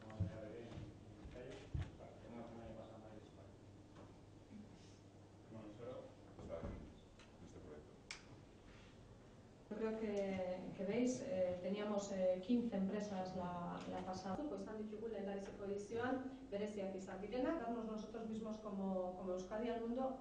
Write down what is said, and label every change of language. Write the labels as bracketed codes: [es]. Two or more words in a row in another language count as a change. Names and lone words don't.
[es] Yo creo que veis, teníamos 15 empresas la pasada. Pues han dicho en la [eu] edizioan, bereziak izan direnak, [es] darnos nosotros mismos como Euskadi al mundo.